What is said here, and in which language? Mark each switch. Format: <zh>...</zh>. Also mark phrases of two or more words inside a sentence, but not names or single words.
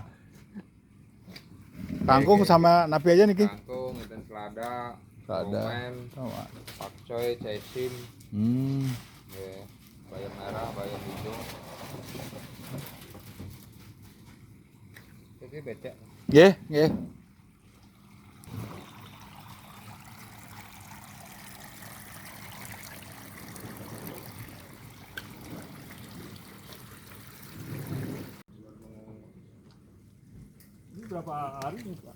<id>Kangkung sama napi aja niki. Kangkung, dan selada, Selada. romen, Sama. pakcoy, caisim, ya, bayam merah, bayam hijau. Jadi becek.</id> <ban>Nggih, nggih.</ban> <id>Ini berapa hari nih Pak?</id>